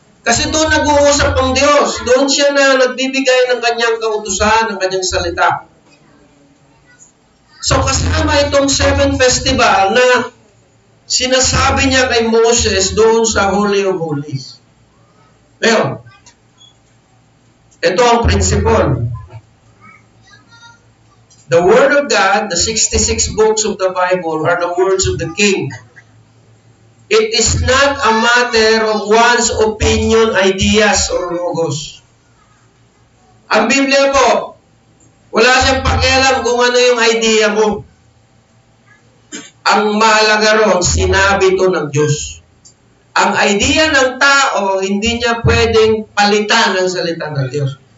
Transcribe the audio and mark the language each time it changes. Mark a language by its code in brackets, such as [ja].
[tl] Kasi doon nag-uusap ang Diyos. Doon siya na nagbibigay ng kanyang kautusan, ng kanyang salita. So kasama itong 7 festival na sinasabi niya kay Moses doon sa Holy of Holies. Ngayon, ito ang principle. [en] The Word of God, the 66 books of the Bible, are the words of the King. It is not a matter of one's opinion, ideas, or logos. [tl] Ang Biblia po, wala siyang pakialam kung ano yung idea mo. Ang mahalaga ron, sinabi ito ng Diyos. Ang idea ng tao, hindi niya pwedeng palitan ang salita ng Diyos.